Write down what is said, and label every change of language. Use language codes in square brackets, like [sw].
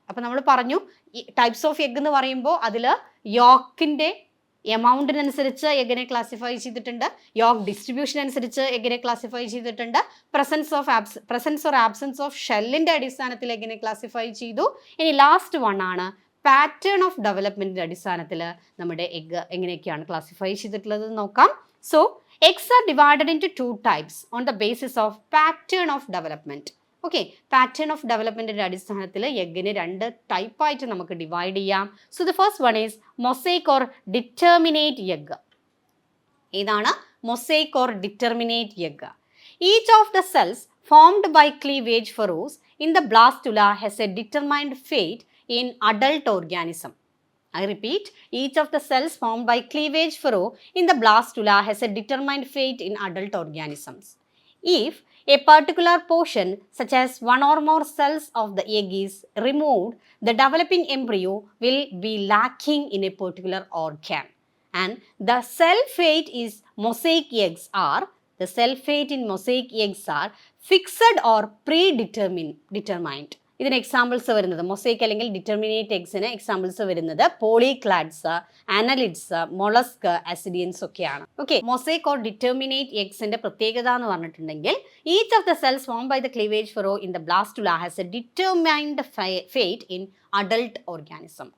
[ml] അപ്പോൾ നമ്മൾ പറഞ്ഞു ടൈപ്സ് ഓഫ് എഗ് എന്ന് പറയുമ്പോൾ അതിൽ യോക്കിൻ്റെ എമൗണ്ടിനനുസരിച്ച് എഗ്ഗിനെ ക്ലാസിഫൈ ചെയ്തിട്ടുണ്ട്, യോക്ക് ഡിസ്ട്രിബ്യൂഷൻ അനുസരിച്ച് എഗ്ഗിനെ ക്ലാസിഫൈ ചെയ്തിട്ടുണ്ട്, പ്രസൻസ് ഓർ ആബ്സെൻസ് ഓഫ് ഷെല്ലിൻ്റെ അടിസ്ഥാനത്തിൽ എഗ്ഗിനെ ക്ലാസിഫൈ ചെയ്തു. ഇനി ലാസ്റ്റ് വൺ ആണ് പാറ്റേൺ ഓഫ് ഡെവലപ്മെൻറ്റിൻ്റെ അടിസ്ഥാനത്തിൽ നമ്മുടെ എഗ്ഗ് എങ്ങനെയൊക്കെയാണ് ക്ലാസിഫൈ ചെയ്തിട്ടുള്ളത് നോക്കാം. [en] So eggs are divided into 2 types on the basis of pattern of development. [ml] Okay, pattern of ഡെവലപ്മെൻറ്റിൻ്റെ അടിസ്ഥാനത്തിൽ എഗ്ഗിനെ 2 ടൈപ്പായിട്ട് നമുക്ക് ഡിവൈഡ് ചെയ്യാം. [en] So the first one is mosaic or determinate egg. ഇതാണ് mosaic or determinate egg. Each of the cells formed by cleavage furrows in the blastula has a determined fate in adult organism. I repeat, each of the cells formed by cleavage furrow in the blastula has a determined fate in adult organisms. If a particular portion, such as one or more cells of the egg, is removed, the developing embryo will be lacking in a particular organ. And the cell fate is mosaic eggs are the cell fate in mosaic eggs are fixed or predetermined. [ml] ഇതിന് examples വരുന്നത് mosaic അല്ലെങ്കിൽ determinate എഗ്സിന് examples വരുന്നത് പോളിക്ലാഡ്സ്, annelids, mollusc, അസിഡിയൻസ് ഒക്കെയാണ്. Okay, mosaic or determinate എഗ്സിന്റെ പ്രത്യേകത എന്ന് പറഞ്ഞിട്ടുണ്ടെങ്കിൽ [en] Each of the cells form by the cleavage furrow in the blastula has a determined fate in adult organism.